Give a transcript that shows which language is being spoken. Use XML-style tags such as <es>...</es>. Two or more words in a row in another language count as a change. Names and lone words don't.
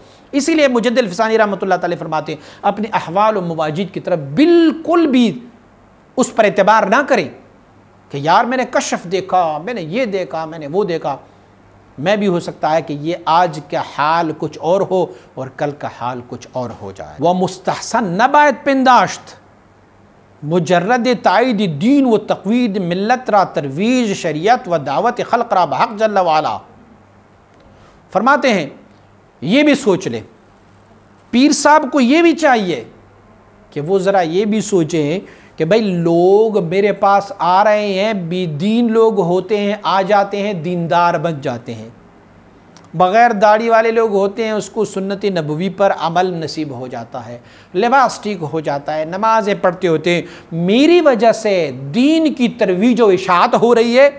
<ur>اسی لیے مجدد الفسانی رحمۃ اللہ تعالی فرماتے ہیں اپنے احوال و مواجید کی طرف بالکل بھی اس پر اعتبار نہ کریں کہ یار میں نے کشف دیکھا، میں نے یہ دیکھا، میں نے وہ دیکھا۔ میں بھی ہو سکتا ہے کہ یہ آج کا حال کچھ اور ہو اور کل کا حال کچھ اور ہو جائے۔</ur> <fa>وہ مستحسن نبایت پنداشت مجرد تائید دین و تقوید ملت را ترویج شریعت و دعوت خلق را بحق جل وعلا۔</fa> <ur>فرماتے ہیں یہ بھی سوچ لے، پیر صاحب کو یہ بھی چاہیے کہ وہ ذرا یہ بھی سوچیں کہ بھائی لوگ میرے پاس آ رہے ہیں، بے دین لوگ ہوتے ہیں، آ جاتے ہیں، دیندار بن جاتے ہیں، بغیر داڑھی والے لوگ ہوتے ہیں، اس کو سنت نبوی پر عمل نصیب ہو جاتا ہے، لباس ٹھیک ہو جاتا ہے، نمازیں پڑھتے ہوتے ہیں، میری وجہ سے دین کی ترویج و اشاعت ہو رہی ہے۔</ur>